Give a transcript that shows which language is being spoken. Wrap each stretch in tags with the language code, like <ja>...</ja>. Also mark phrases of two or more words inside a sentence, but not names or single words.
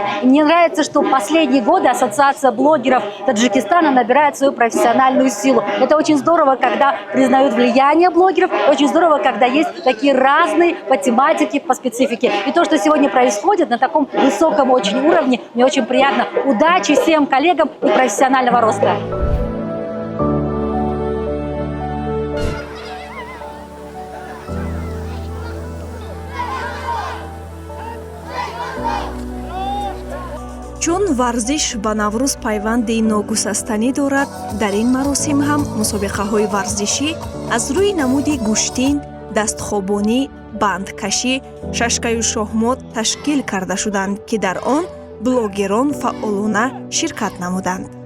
<ru>И мне нравится, что последние годы Ассоциация блогеров Таджикистана набирает свою профессиональную силу. Это очень здорово, когда признают влияние блогеров. Очень здорово, когда есть такие разные по тематике, по специфике. И то, что сегодня происходит на таком высоком очень уровне, мне очень приятно. Удачи всем коллегам и профессионального роста.</ru> <tg>чун варзиш ба Наврӯз пайванди ногусастанӣ дорад, дар ин маросим ҳам мусобиқаҳои варзишӣ аз рӯи намуди гӯштин, дастхобонӣ, бандкашӣ, шашкаю шоҳмот ташкил карда шуданд, ки дар он блогерон фаъолона ширкат намуданд.</tg>